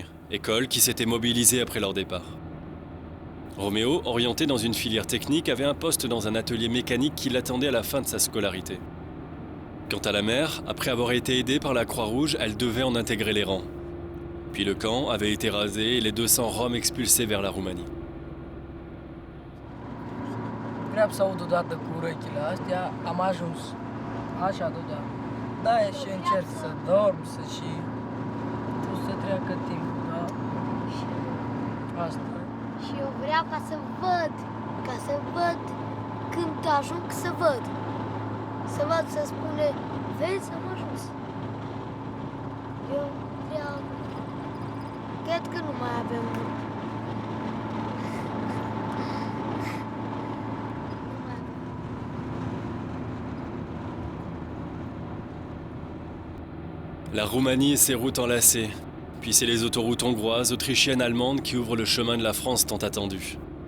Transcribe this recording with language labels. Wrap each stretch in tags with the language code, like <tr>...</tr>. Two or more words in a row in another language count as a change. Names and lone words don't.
<fr>École qui s'était mobilisée après leur départ. Roméo, orienté dans une filière technique, avait un poste dans un atelier mécanique qui l'attendait à la fin de sa scolarité. Quant à la mère, après avoir été aidée par la Croix-Rouge, elle devait en intégrer les rangs. Puis le camp avait été rasé et les 200 Roms expulsés vers la Roumanie.</fr> <ro>Vreau să aud odată cu urechile astea, am ajuns. Așa deodată. Da, și încerc să dorm, să treacă timpul, da? Asta. Și eu vreau ca să văd, când ajung să văd. Să văd, să spune, vezi, am ajuns. Eu vreau, cred că nu mai avem mult.</ro> <fr>La Roumanie et ses routes enlacées, puis c'est les autoroutes hongroises, autrichiennes, allemandes qui ouvrent le chemin de la France tant attendu.</fr>